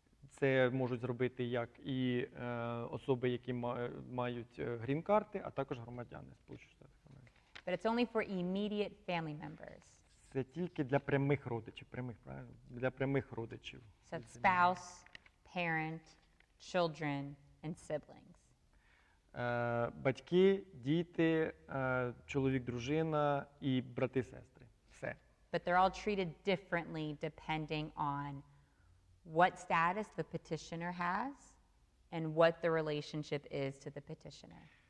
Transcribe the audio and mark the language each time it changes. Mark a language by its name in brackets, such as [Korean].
[Ukrainian] Це можуть зробити як і особи, які мають грін-карти, а також громадяни Сполучених Штатів Америки. [English] But it's only for immediate family members. [Ukrainian] Це тільки для прямих родичів, правильно? Для прямих родичів. [English] So it's spouse, parent, children, and siblings. [Ukrainian] Батьки, діти, чоловік, дружина і брати-сестри. Все. [English] But they're all treated differently depending on what status the petitioner has and what the relationship is to the petitioner.